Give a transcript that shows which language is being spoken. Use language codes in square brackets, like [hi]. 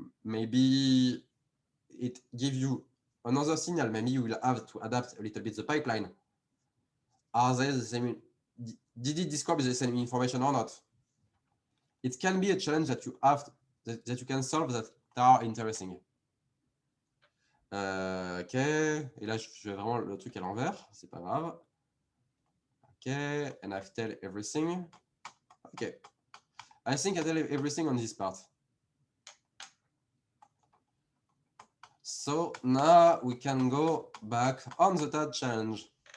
[en] Maybe it gives you another signal. Maybe you will have to adapt a little bit the pipeline. Are they the same? Did it describe the same information or not? It can be a challenge that you have that you can solve that are interesting. [fr] Ok, et là je fais vraiment le truc à l'envers, c'est pas grave. [en] Ok, and I've tell everything. Ok, I think I tell everything on this part. So now we can go back on the third challenge.